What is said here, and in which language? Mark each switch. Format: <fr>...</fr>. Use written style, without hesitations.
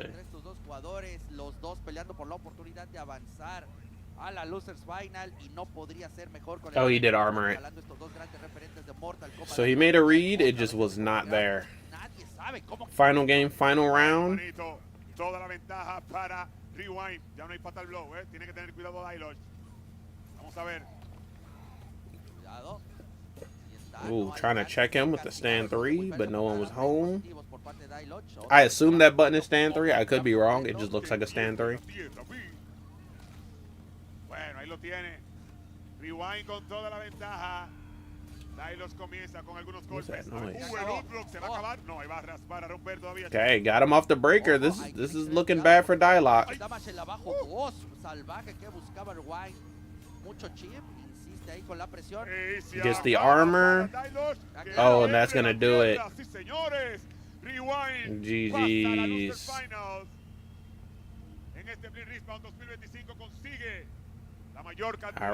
<es>Estos dos jugadores, los dos peleando por la oportunidad de avanzar a la Losers Final, y no podría ser mejor con el</es> <en>Oh, he did armor it.</en> <es>estos dos grandes referentes de Mortal Kombat.</es> <en>So he made a read, it just was not there.</en> <es>Nadie sabe cómo.</es> <en>Final game, final round.</en> <es>Toda la ventaja para Rewind. Ya no hay fatal blow, tiene que tener cuidado Dailoch. Vamos a ver. Cuidado.</es> <en>Ooh, trying to check him with the stand 3, but no one was home. I assume that button is stand 3. I could be wrong. It just looks like a stand 3.</en> <es>Bueno, ahí lo tiene. Rewind con toda la ventaja. Dailoch comienza con algunos golpes.</es> <en>that noise?</en> <es>El unblock se va a acabar. No, ahí va a raspar, a romper todavía.</es> <en>Okay, got him off the breaker. This is looking bad for Dialogue.</en> <es>Damas el abajo 2 salvaje que buscaba Rewind. Mucho chip, insiste ahí con la presión.</es> <en>Gets the armor. Oh, and that's gonna do it.</en> <es>Sí, señores. Rewind</es> <en>GG's.</en> <es>pasa a la Losers Finals. En este Blitz Respawn 2025 consigue la mayor cantidad</es>